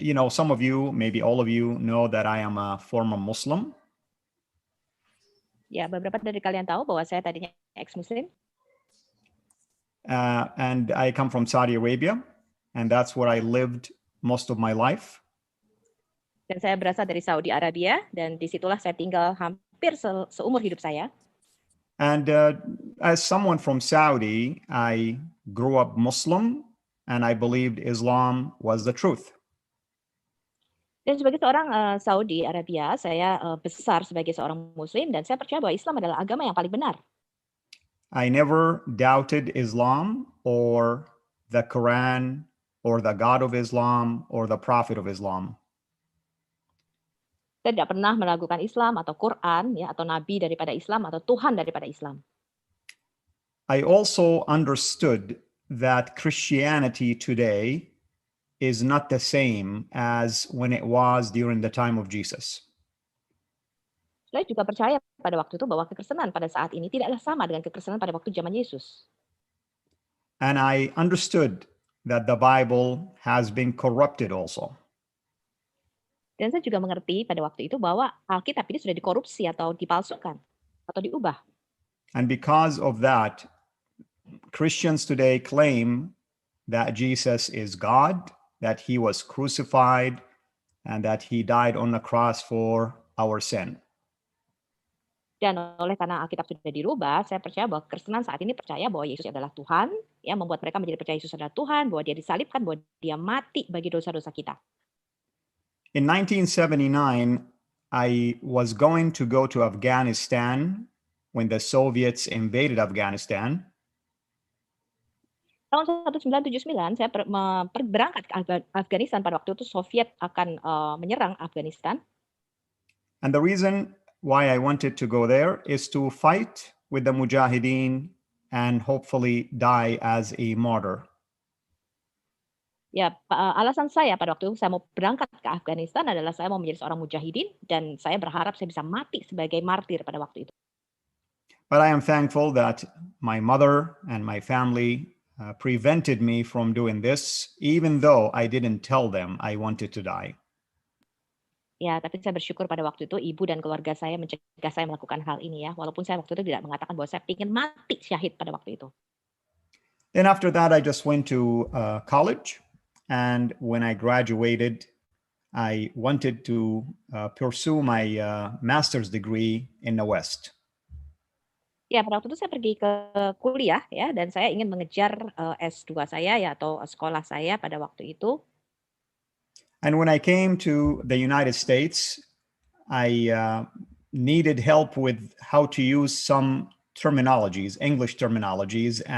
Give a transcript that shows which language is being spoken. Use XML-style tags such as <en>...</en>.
<en>Some of you, maybe all of you, know that I am a former Muslim.</en> <id>Ya, beberapa dari kalian tahu bahwa saya tadinya ex-Muslim.</id> <en>And I come from Saudi Arabia, and that's where I lived most of my life.</en> <id>Dan saya berasal dari Saudi Arabia, dan disitulah saya tinggal hampir seumur hidup saya.</id> <en>And as someone from Saudi, I grew up Muslim, and I believed Islam was the truth.</en> <id>Dan sebagai seorang Saudi Arabia, saya besar sebagai seorang Muslim, dan saya percaya bahwa Islam adalah agama yang paling benar.</id> <en>I never doubted Islam or the Quran or the God of Islam or the Prophet of Islam.</en> <id>Saya tidak pernah meragukan Islam atau Quran, ya, atau Nabi daripada Islam atau Tuhan daripada Islam.</id> <en>I also understood that Christianity today is not the same as when it was during the time of Jesus.</en> <id>Saya juga percaya pada waktu itu bahwa kekristenan pada saat ini tidaklah sama dengan kekristenan pada waktu zaman Yesus.</id> <en>And I understood that the Bible has been corrupted also.</en> <id>Dan saya juga mengerti pada waktu itu bahwa Alkitab ini sudah dikorupsi atau dipalsukan atau diubah.</id> <en>And because of that, Christians today claim that Jesus is God, that he was crucified, and that he died on the cross for our sin.</en> <id>Dan oleh karena Alkitab sudah dirubah, saya percaya bahwa Kristenan saat ini percaya bahwa Yesus adalah Tuhan, ya, membuat mereka menjadi percaya Yesus adalah Tuhan, bahwa dia disalibkan, bahwa dia mati bagi dosa-dosa kita.</id> <en>In 1979, I was going to go to Afghanistan when the Soviets invaded Afghanistan.</en> <id>Tahun 1979 saya berangkat ke Afghanistan. Pada waktu itu Soviet akan menyerang Afghanistan.</id> <en>And the reason why I wanted to go there is to fight with the Mujahideen and hopefully die as a martyr.</en> <id>Ya, alasan saya pada waktu itu saya mau berangkat ke Afghanistan adalah saya mau menjadi seorang mujahidin dan saya berharap saya bisa mati sebagai martir pada waktu itu.</id> <en>But I am thankful that my mother and my family prevented me from doing this, even though I didn't tell them I wanted to die.</en> <id>Ya, tapi saya bersyukur pada waktu itu ibu dan keluarga saya mencegah saya melakukan hal ini, ya, walaupun saya waktu itu tidak mengatakan bahwa saya ingin mati syahid pada waktu itu.</id> <en>Then after that, I just went to college, and when I graduated, I wanted to pursue my master's degree in the West.</en> <id>Ya, pada waktu itu saya pergi ke kuliah, ya, dan saya ingin mengejar S2 saya, ya, atau sekolah saya pada waktu itu.</id> <en>And when I came to the United States, I needed help with how to use some terminologies, English terminologies.</en>